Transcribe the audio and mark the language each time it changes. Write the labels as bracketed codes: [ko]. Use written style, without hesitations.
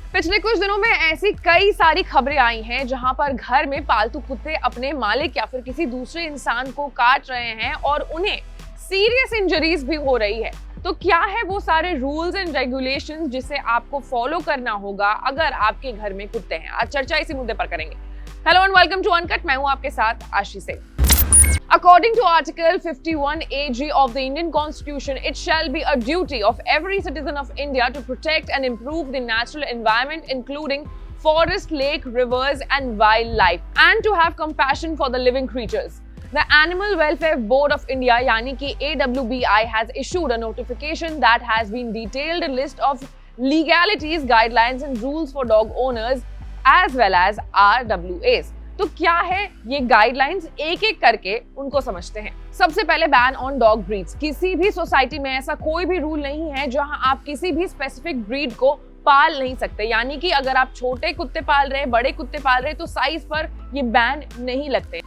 [hi] पिछले कुछ दिनों में ऐसी कई सारी खबरें आई हैं जहां पर घर में पालतू कुत्ते अपने मालिक या फिर किसी दूसरे इंसान को काट रहे हैं और उन्हें सीरियस इंजरीज भी हो रही है। तो क्या है वो सारे रूल्स एंड रेगुलेशंस जिसे आपको फॉलो करना होगा अगर आपके घर में कुत्ते हैं? आज चर्चा इसी मुद्दे पर करेंगे। [en] hello and welcome to Uncut, [hi] मैं हूं आपके साथ आशी Singh. [en] According to Article 51AG of the Indian Constitution, it shall be a duty of every citizen of India to protect and improve the natural environment, including forest, lake, rivers, and wildlife, and to have compassion for the living creatures. The Animal Welfare Board of India, [hi] यानी कि [en] AWBI, has issued a notification that has been detailed list of legalities, guidelines, and rules for dog owners, as well as RWAs. [hi] तो क्या है ये guidelines, एक एक करके उनको समझते हैं। सबसे पहले बैन ऑन डॉग ब्रीड्स। किसी भी सोसाइटी में ऐसा कोई भी रूल नहीं है जहां आप किसी भी स्पेसिफिक ब्रीड को पाल नहीं सकते, यानी कि अगर आप छोटे कुत्ते पाल रहे हैं, बड़े कुत्ते पाल रहे हैं तो साइज पर ये बैन नहीं लगते।